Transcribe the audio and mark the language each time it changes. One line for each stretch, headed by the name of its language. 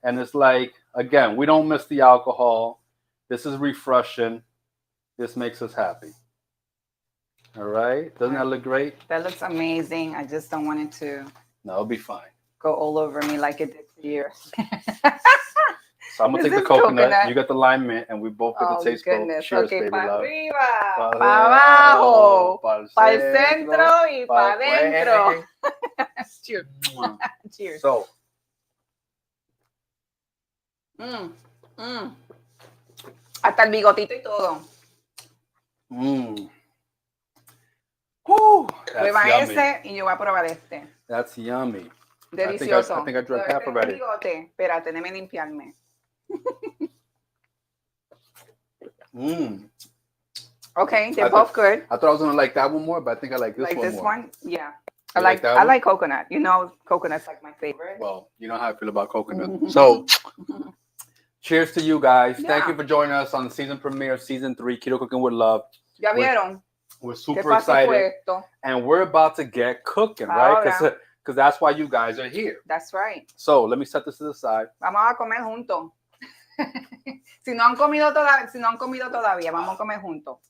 English: And it's like, again, we don't miss the alcohol. This is refreshing. This makes us happy. All right. Doesn't that look great? That looks amazing. I just don't want it to No, it'll be fine. go all over me like it did for years. So I'm gonna take the coconut. You got the lime mint, and we both get the taste buds. Cheers, okay, baby
Spanish: pa
English: love.
Spanish: arriba, pa abajo, pa el centro y pa adentro.
English: Cheers. Cheers. So.
Spanish: Hasta el bigotito y todo. Prueba ese y yo voy a probar este.
English: That's yummy.
Spanish: Delicioso.
English: I think I drank half already.
Spanish: Bigote. Espérate, déjame limpiarme.
English: Okay, they're both good. I thought I was gonna like that one more, but I think I like this one more. Like this one? Yeah. I like coconut. You know, coconut's like my favorite. Well, you know how I feel about coconut. So, cheers to you guys. Yeah. Thank you for joining us on the season premiere of season 3, Keto Cooking with Love.
Spanish: ¿Ya vieron?
English: We're super excited. And we're about to get cooking, right? Because that's why you guys are here. That's right. So, let me set this to the side.
Spanish: Vamos a comer juntos. Si no han comido todavía, vamos a comer juntos.